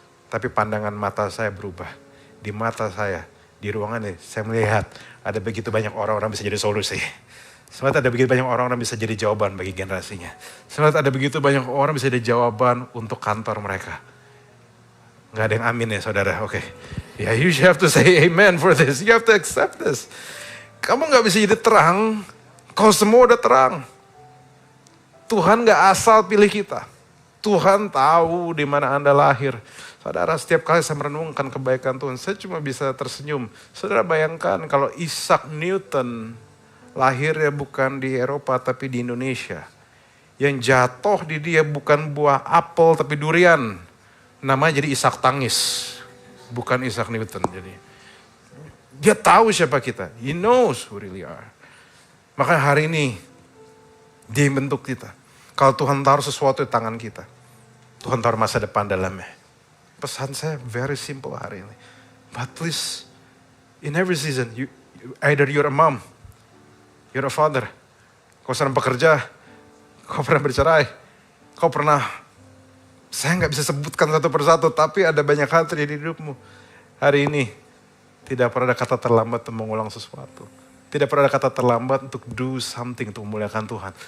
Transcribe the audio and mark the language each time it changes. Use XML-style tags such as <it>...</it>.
<id>Tapi pandangan mata saya berubah. Di mata saya, di ruangan ini, saya melihat ada begitu banyak orang-orang bisa jadi solusi. Sebenarnya ada begitu banyak orang-orang bisa jadi jawaban bagi generasinya. Sebenarnya ada begitu banyak orang bisa jadi jawaban untuk kantor mereka. Gak ada yang amin ya saudara, oke. Ya,</id> <en>you have to say amen for this. You have to accept this.</en> <id>Kamu gak bisa jadi terang, kalau semua udah terang. Tuhan gak asal pilih kita. Tuhan tahu di mana Anda lahir. Saudara, setiap kali saya merenungkan kebaikan Tuhan, saya cuma bisa tersenyum. Saudara bayangkan kalau Isaac Newton lahirnya bukan di Eropa tapi di Indonesia. Yang jatuh di dia bukan buah apel tapi durian. Namanya jadi Ishak Tangis. Bukan Isaac Newton. Jadi dia tahu siapa kita.</id> <en>He knows who really are.</en> <id>Maka hari ini dia bentuk kita. Kalau Tuhan taruh sesuatu di tangan kita. Tuhan taruh masa depan dalamnya. Pesan saya</id> <en>very simple</en> <id>hari ini.</id> <en>But please, in every season, either you're a mom, you're a father.</en> <id>Kau sedang bekerja, kau pernah bercerai, kau pernah, saya gak bisa sebutkan satu persatu, tapi ada banyak hal terjadi di hidupmu. Hari ini, tidak pernah ada kata terlambat untuk mengulang sesuatu. Tidak pernah ada kata terlambat untuk</id> <en>do something,</en> <id>untuk memuliakan Tuhan.</id>